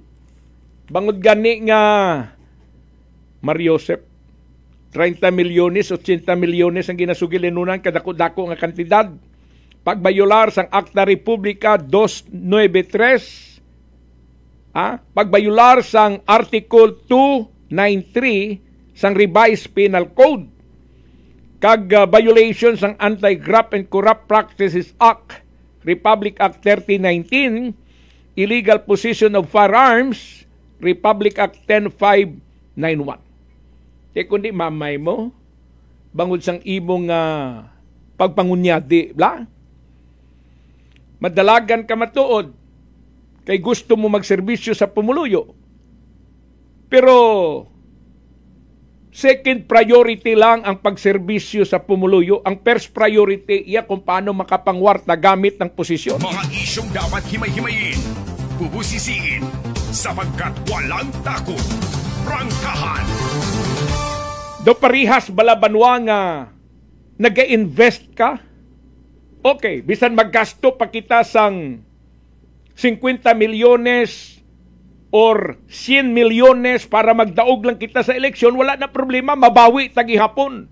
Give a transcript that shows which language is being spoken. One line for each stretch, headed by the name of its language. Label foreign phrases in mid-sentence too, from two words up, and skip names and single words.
Hiligaynon: Bangod gani nga Mariosep, 30 milyones, 80 milyones ang ginasugilanunan kadako-dako nga kantidad. Pagbayular sang Acta Republica 293, pagbayular sang Article 293 sang Revised Penal Code, kag violation sang Anti-Graft and Corrupt Practices Act, Republic Act 3019,
English: illegal possession of firearms,
Hiligaynon: Republic Act 10591. Kaya kundi mamay mo, bangod sang imong pagpangunyadi, bla? Madalagan ka matuod, kay gusto mo magserbisyo sa pumuluyo. Pero, second priority lang ang pagserbisyo sa pumuluyo. Ang first priority iya kung paano makapangwarta gamit ng posisyon.
Filipino: Mga isyong dapat himay-himayin, bubusisiin, sapagkat walang takot. Prangkahan.
Hiligaynon: Do parihas balabanwa nga nag-invest ka? Okay, bisan maggasto pa kita sang 50 milyones or 100 milyones para magdaog lang kita sa eleksyon, wala na problema, mabawi tagihapon.